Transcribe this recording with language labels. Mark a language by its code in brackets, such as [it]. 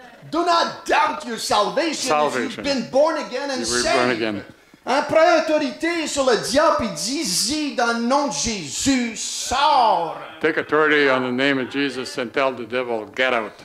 [en] Do not doubt your salvation, if you've been born again and you were born saved. again. [fr] Hein, prends autorité sur le diable et dis-y dans le nom de Jésus, sors. [en] Take authority on the name of Jesus and tell the devil, get out.